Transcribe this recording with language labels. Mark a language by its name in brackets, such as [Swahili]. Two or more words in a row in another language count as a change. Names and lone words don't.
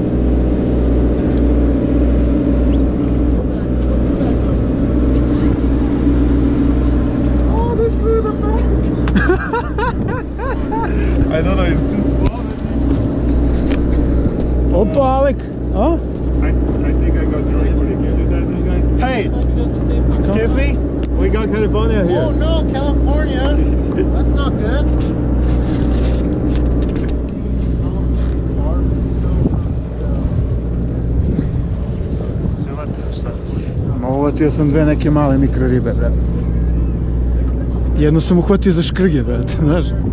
[English] I don't know, it's too small. Opa, Alec. Huh? I think I got the recording here. Is that you guys? Hey, Excuse me? We got California here. oh no, California. That's not good. [Serbian] Uhvatio sam dve neke male mikroribe, brate. Jednu sam uhvatio za škrge, brate, znaš?